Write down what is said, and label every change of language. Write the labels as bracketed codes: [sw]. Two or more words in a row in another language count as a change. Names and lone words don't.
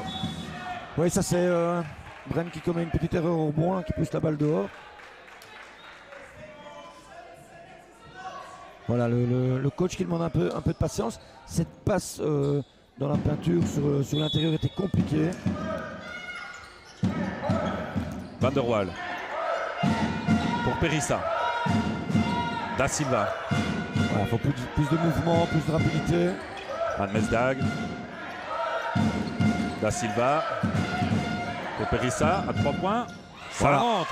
[fr] Oui, ça c'est Bren qui commet une petite erreur au rebond, hein, qui pousse la balle dehors. Voilà, le coach qui demande un peu de patience. Cette passe dans la peinture sur l'intérieur était compliquée. Van der Waal pour Perissa. Da Silva. Voilà, il faut plus de mouvement, plus de rapidité. Anne Mestag. Da Silva pour Perissa à 3 points. Ça Voilà. rentre.